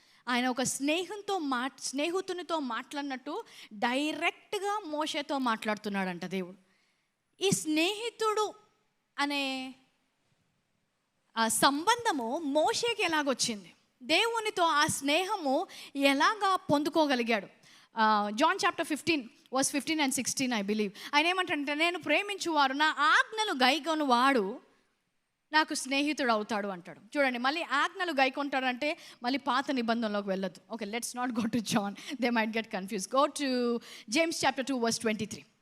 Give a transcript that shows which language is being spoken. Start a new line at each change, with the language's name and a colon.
Telugu: ఆయన ఒక స్నేహితునితో మాట్లాడినట్టు డైరెక్ట్గా మోషేతో మాట్లాడుతున్నాడంట దేవుడు. ఈ స్నేహితుడు అనే ఆ సంబంధము మోషేకి ఎలాగొచ్చింది, దేవునితో ఆ స్నేహము ఎలాగా పొందుకోగలిగాడు?
English: John chapter 15 verse 15 and 16, I believe.
Telugu: ఆయన ఏమంటాడంటే, నేను ప్రేమించువారు నా ఆజ్ఞలు గైకొను వాడు నాకు స్నేహితుడు అవుతాడు అంటాడు. చూడండి, మళ్ళీ ఆజ్ఞలు గైకొంటాడంటే మళ్ళీ పాత నిబంధనలోకి వెళ్ళొద్దు.
English: Okay, let's not go to John, they might get confuse. Go to James chapter 2 verse 23.